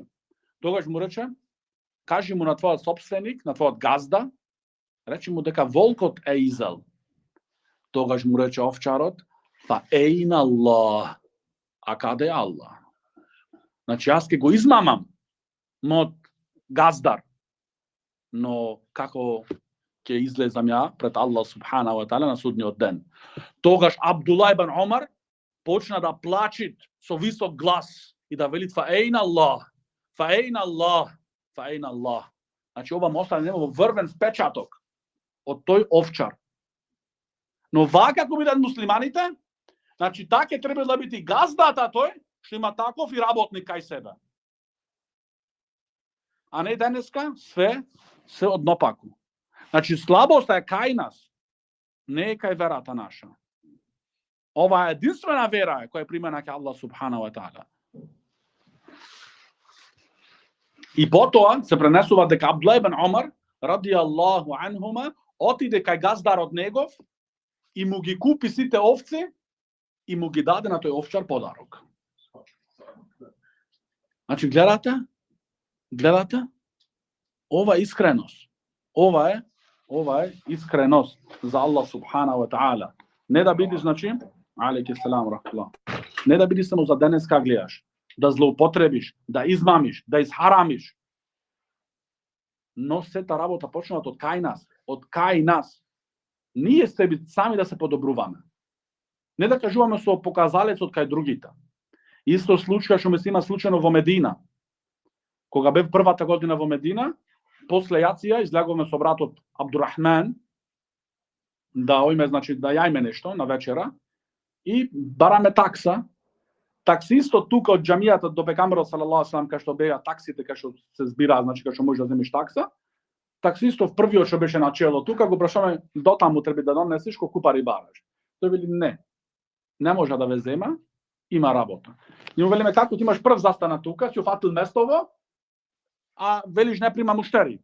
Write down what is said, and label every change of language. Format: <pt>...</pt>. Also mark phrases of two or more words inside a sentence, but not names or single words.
<mk>Тогаш му рече, кажи му на твојот собственик, на твојот газда, речи му дека волкот е изел. Тогаш му рече овчарот,</mk> <ar>فأين الله,</ar> <mk>а каде е Аллах? Значи, јас ке го измамам мојот газдар, но како ќе излезам ја пред</mk> <ar>الله سبحانه وتعالى</ar> <mk>на судниот ден. Тогаш Абдулла ибн Омар почна да плачит со висок глас и да вели</mk> <ar>فأين الله, فأين الله.</ar> <mk>Значи, ова му остане во врвен впечаток од тој овчар. Но вака како бидат муслиманите, значи, така треба да биде газдата тој, што има таков и работник кај себе. А не денеска све однопаку. Значи, слабоста е кај нас, не е кај верата наша. Ова е единствена вера која е примена кај</mk> <ar>الله سبحانه وتعالى.</ar> <mk>И потоа се пренесува дека Абдулла ибн Омар,</mk> <ar>رضي الله عنهما,</ar> <mk>отиде кај газдарот негов и му ги купи сите овци и му ги даде на тој овчар подарок. Значи, гледате? Ова е искреност. Ова е искреност за</mk> <ar>الله سبحانه وتعالى.</ar> <mk>Не да бидиш, значи,</mk> <ar>عليك السلام رحمة الله.</ar> <mk>Не да бидиш само за денеска гледаш, да злоупотребиш, да измамиш, да изхарамиш. Но сета работа почнува од кај нас. Ние себе сами да се подобруваме. Не да кажуваме со показалецот кај другите. Исто случај што ми се има случајно во Медина. Кога бев првата година во Медина, после јација излегуваме со братот Абдурахман да ојме, значи да јајме нешто на вечера и бараме такса. Таксистот тука од џамијата до пегамберот</mk> <ar>صلى الله عليه وسلم,</ar> <mk>кај што беа таксите, кај што се збира, значи кај што можеш да земиш такса. Таксистов првиот што беше на чело тука го прашаме дотаму треба да донесеш колку пари бараш. Тој вели не може да ве зема, има работа. И му велиме како ти имаш прв застана тука, си уфатил местово, а велиш не прима муштери.</mk>